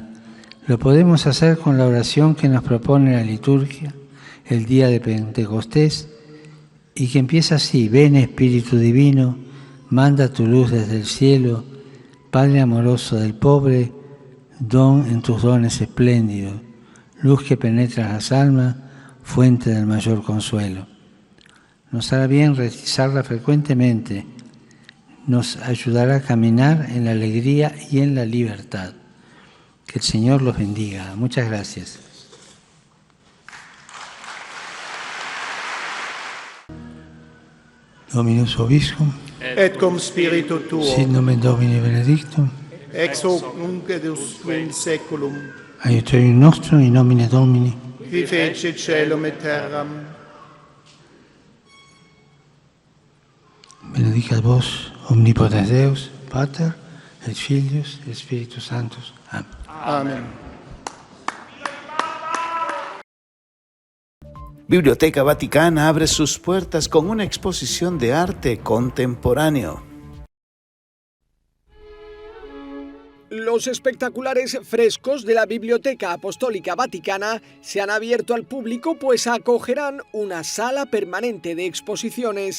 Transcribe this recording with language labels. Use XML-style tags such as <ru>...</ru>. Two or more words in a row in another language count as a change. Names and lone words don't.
<es>Lo podemos hacer con la oración que nos propone la liturgia el día de Pentecostés y que empieza así: ven Espíritu Divino, manda tu luz desde el cielo, Padre amoroso del pobre, don en tus dones espléndidos, luz que penetra las almas, fuente del mayor consuelo. Nos hará bien rezarla frecuentemente, nos ayudará a caminar en la alegría y en la libertad. Que el Señor los bendiga. Muchas gracias.</es> <la>Dominus vobiscum. Et cum spiritu tuo. Sit nomen Domini benedictum. Ex hoc nunc et usque in saeculum. Aiuterium nostrum in nomine Domini. Qui fecit caelum et terram. Benedicat vos omnipotens Deus, Pater, et Filius, et Spiritus Sanctus. Amén. Amen.</la> <es>Biblioteca Vaticana abre sus puertas con una exposición de arte contemporáneo. Los espectaculares frescos de la Biblioteca Apostólica Vaticana se han abierto al público, pues acogerán una sala permanente de exposiciones.</es>